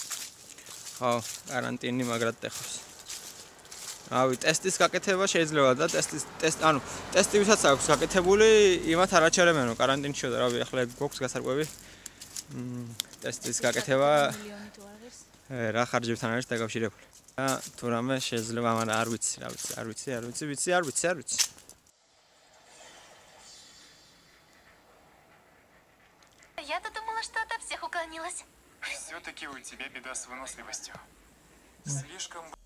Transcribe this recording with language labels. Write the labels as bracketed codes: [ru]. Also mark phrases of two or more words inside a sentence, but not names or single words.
[ka] ხო, კარანტინი მაგრად ტეხავს. რავი, ტესტის გაკეთება შეიძლება და ტესტი ვისაც აქვს გაკეთებული, იმათ არ აჩერებენო კარანტინში და რავი, ახლა გვაქვს გასარკვევი. ტესტის გაკეთება რა ხარჯებთან არის დაკავშირებული. და თუ რამე შეიძლება, მაგრამ არ ვიცი. [ru] Я-то думала, что ото всех уклонилась. Все-таки у тебя беда с выносливостью. Слишком...